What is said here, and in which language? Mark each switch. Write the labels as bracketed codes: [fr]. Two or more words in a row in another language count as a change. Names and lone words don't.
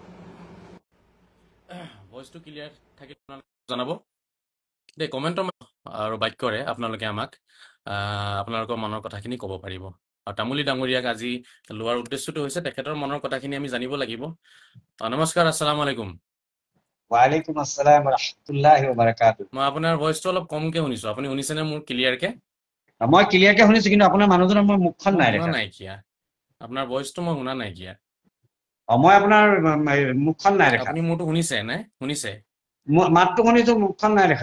[as] ভইচটো ক্লিয়াৰ থাকিলে আপোনালোকে জনাব দেই, কমেণ্টৰ আৰু বাক্যৰে আপোনালোকে আমাক আপোনালোকৰ মনৰ কথাখিনি ক'ব পাৰিব। আৰু তামুলী ডাঙৰীয়াক আজি লোৱাৰ উদ্দেশ্যটো হৈছে তেখেতৰ মনৰ কথাখিনি আমি জানিব লাগিব। নমস্কাৰ, [ar] السلام عليكم. وعليكم السلام ورحمة الله وبركاته. [as] মই আপোনাৰ ভইচটো অলপ কমকে শুনিছোঁ, আপুনি শুনিছেনে মোৰ ক্লিয়াৰকে? মই ক্লিয়াৰকে শুনিছোঁ, কিন্তু আপোনাৰ মানুহজনৰ মই মুখখন নাই শুনা দেখা। নাইকিয়া, আপোনাৰ ভইচটো মই শুনা নাইকিয়া। মই আপোনাৰ মুখখন নাই দেখা। আপুনি মোৰটো শুনিছে নে? শুনিছে? মাতটো শুনিছোঁ, মুখখন নাই দেখা।